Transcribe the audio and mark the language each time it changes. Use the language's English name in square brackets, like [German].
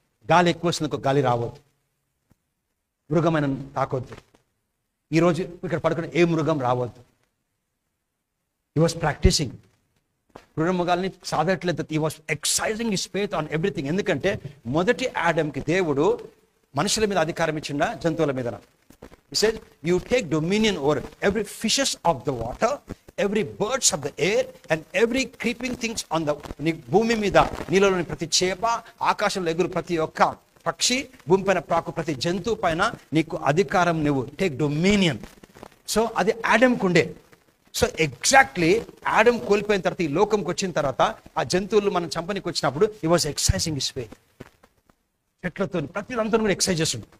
[Telugu] గాలి ఎక్కువ వస్తుంది, గాలి రావద్దు, మృగమైన తాకొద్దు, ఈరోజు ఇక్కడ పడుకున్న ఏ మృగం రావద్దు. [English] He was practising. [Telugu] మృగాల్ని సాధట్లేదు. [English] He was exercising his faith on everything. [Telugu] ఎందుకంటే మొదటి ఆడమ్కి దేవుడు మనుషుల మీద అధికారం ఇచ్చిండా, జంతువుల మీద? [English] He said, you take dominion over every fishes of the water, every birds of the air, and every creeping things on the [Telugu] భూమి మీద నీళ్ళలోని ప్రతి చేప, ఆకాశంలో ఎగురు ప్రతి ఒక్క పక్షి, భూమి పైన ప్రాకు ప్రతి జంతువు పైన నీకు అధికారం, నువ్వు [English] Take dominion. [Telugu] సో అది ఆడమ్కు ఉండే. సో ఎగ్జాక్ట్లీ ఆడమ్ కోల్పోయిన తర్వాత, ఈ లోకంకి వచ్చిన తర్వాత, ఆ జంతువులు మనం చంపనికి వచ్చినప్పుడు [English] he was exercising his faith. [Telugu] చెట్లతో ప్రతి దాంతో కూడా ఎక్సర్సైజ్ చేస్తుంది.